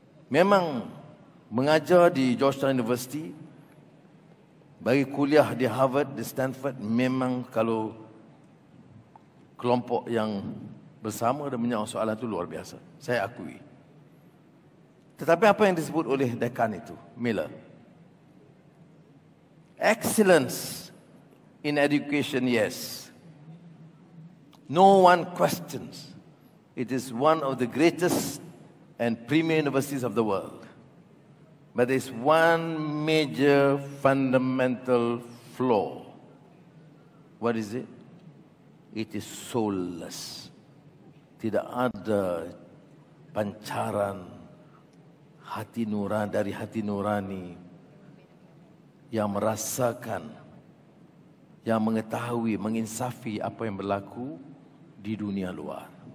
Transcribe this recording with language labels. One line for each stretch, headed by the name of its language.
Malay: Memang mengajar di Georgetown University, bagi kuliah di Harvard, di Stanford, memang kalau kelompok yang bersama dan menjawab soalan itu luar biasa. Saya akui. Tetapi apa yang disebut oleh dekan itu, Miller?
English: Excellence in education, yes. No one questions. It is one of the greatest and premier universities of the world. But there is one major fundamental flaw. What is it? It is soulless.
Malay: Tidak ada pancaran hati nurani dari hati nurani yang merasakan, yang mengetahui, menginsafi apa yang berlaku di dunia luar.